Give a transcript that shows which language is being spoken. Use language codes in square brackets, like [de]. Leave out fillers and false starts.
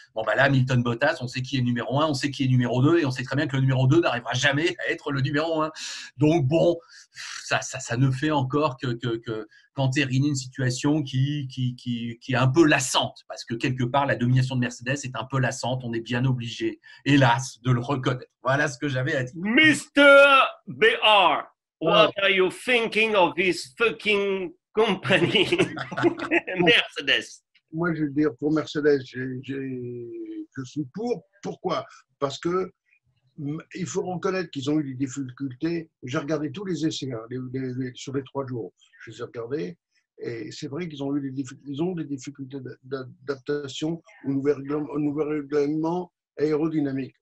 [fr] Bon, là, Hamilton-Bottas, on sait qui est numéro 1, on sait qui est numéro 2, et on sait très bien que le numéro 2 n'arrivera jamais à être le numéro 1. Donc, bon, ça ne fait encore qu'entériner une situation qui est un peu lassante, parce que quelque part, la domination de Mercedes est un peu lassante, on est bien obligé, hélas, de le reconnaître. Voilà ce que j'avais à dire. [en] Mr. BR, what are you thinking of this fucking company, Mercedes? [fr] Moi, je veux dire, pour Mercedes, je suis pour. Pourquoi? Parce que Il faut reconnaître qu'ils ont eu des difficultés. J'ai regardé tous les essais sur les 3 jours. Je les ai regardés. Et c'est vrai qu'ils ont eu des difficultés d'adaptation au nouveau règlement aérodynamique.